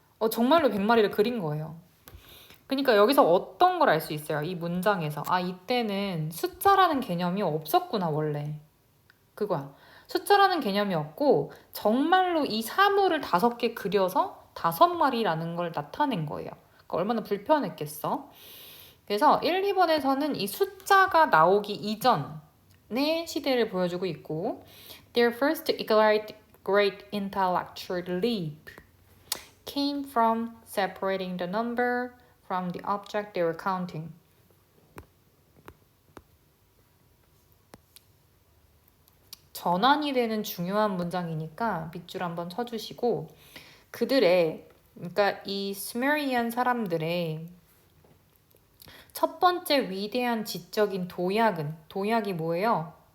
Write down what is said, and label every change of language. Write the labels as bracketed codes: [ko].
[ko] 정말로 100마리를 그린 거예요. 그러니까 여기서 어떤 걸 알 수 있어요? 이 문장에서. 아, 이때는 숫자라는 개념이 없었구나, 원래. 그거야. 숫자라는 개념이 없고 정말로 이 사물을 5개 그려서 5마리라는 걸 나타낸 거예요. 그러니까 얼마나 불편했겠어. [en] 그래서 1, 2번에서는 이 숫자가 나오기 이전의 시대를 보여주고 있고 Their first great intellectual leap came from separating the number from the object they were counting. [ko] 전환이 되는 중요한 문장이니까 밑줄 한번 쳐주시고 그러니까 이 스메리안 사람들의 첫 번째 위대한 지적인 도약이 뭐예요?